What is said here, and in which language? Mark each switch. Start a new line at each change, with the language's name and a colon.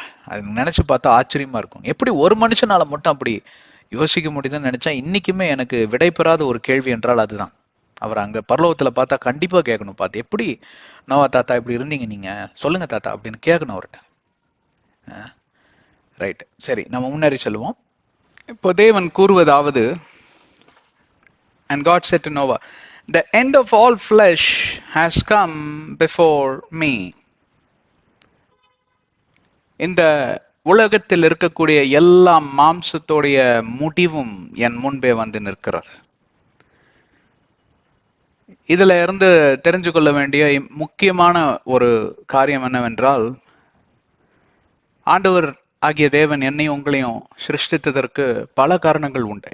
Tamil: அது நினைச்சு பார்த்தா ஆச்சரியமா இருக்கும். எப்படி ஒரு மனுஷனால மட்டும் அப்படி யோசிக்க முடியுதுன்னு நினைச்சா இன்னைக்குமே எனக்கு விடை பெறாத ஒரு கேள்வி என்றால் அதுதான். அவர் அங்க பரலோகத்துல பார்த்தா கண்டிப்பா கேட்கணும், பார்த்து எப்படி நோவா தாத்தா இப்படி இருந்தீங்க நீங்க சொல்லுங்க தாத்தா அப்படின்னு கேட்கணும் அவர்கிட்ட. ரைட், சரி நம்ம முன்னேறி சொல்லுவோம். இப்போ தேவன் கூறுவதாவது,
English: and God said to Noah, the end of all flesh has come before me.
Tamil: இந்த உலகத்தில் இருக்கக்கூடிய எல்லா மாம்சத்தோடைய முடிவும் என் முன்பே நிற்கிறது. இதுல இருந்து தெரிஞ்சு கொள்ள வேண்டிய முக்கியமான ஒரு காரியம் என்னவென்றால், ஆண்டவர் ஆகிய தேவன் என்னையும் உங்களையும் சிருஷ்டித்ததற்கு பல காரணங்கள் உண்டு.